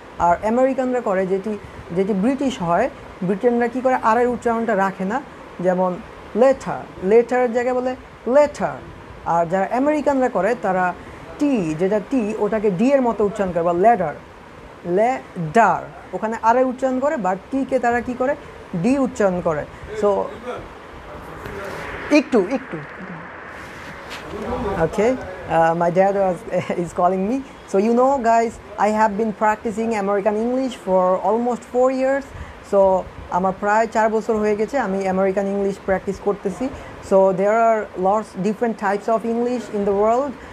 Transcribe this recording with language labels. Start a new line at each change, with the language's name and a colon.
Bangla: আর আমেরিকানরা করে যেটি ব্রিটিশ হয়, ব্রিটেনরা কী করে আর এর উচ্চারণটা রাখে না, যেমন লেটারের জায়গায় বলে লেটার। আর যারা আমেরিকানরা করে তারা যেটা টি ওটাকে ডি এর মতো উচ্চারণ করে, বা লেডার, ওখানে আর এর উচ্চারণ করে, বা টিকে তারা কি করে ডি উচ্চারণ করে।
English: So একটু okay, my dad is calling me. So guys, I have been practicing American English for almost 4 years.
Bangla: So আমার প্রায় 4 বছর হয়ে গেছে আমি আমেরিকান ইংলিশ প্র্যাকটিস করতেছি।
English: So there are lots different types of English in the world.